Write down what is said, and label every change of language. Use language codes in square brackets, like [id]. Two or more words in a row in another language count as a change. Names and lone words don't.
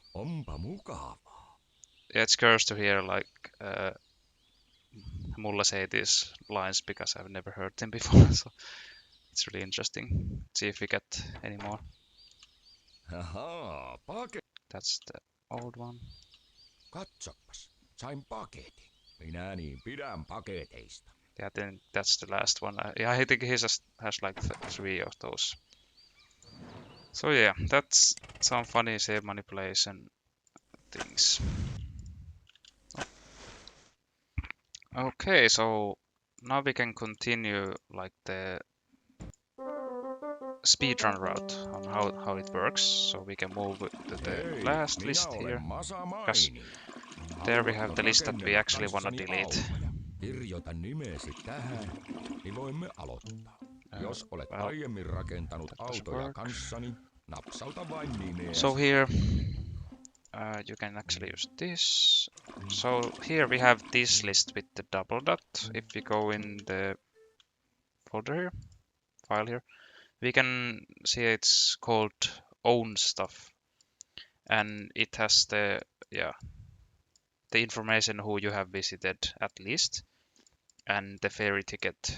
[fi] Onpa mukavaa. [en] Yeah, it's cursed to hear like Mulle say these lines because I've never heard them before. So it's really interesting. Let's see if we get any more. Ahaa, That's the old one. [fi] Katsopas, sain paketin. Minä niin pidän paketeista. [en] Yeah, then that's the last one. Yeah, I think he just has like three of those. So yeah, that's some funny save manipulation things. Okay, so now we can continue like the speedrun route on how it works. So we can move to the last list here. Because there we have the list that we actually want to delete. [fi] Kirjoita nimesi tähän, niin voimme aloittaa. Jos olet aiemmin rakentanut autoja kanssani, napsauta vain nimeäsi. [en] So here you can actually use this. So here we have this list with the double dot. If we go in the folder here, file here, we can see it's called own stuff, and it has the information who you have visited at least, and the ferry ticket.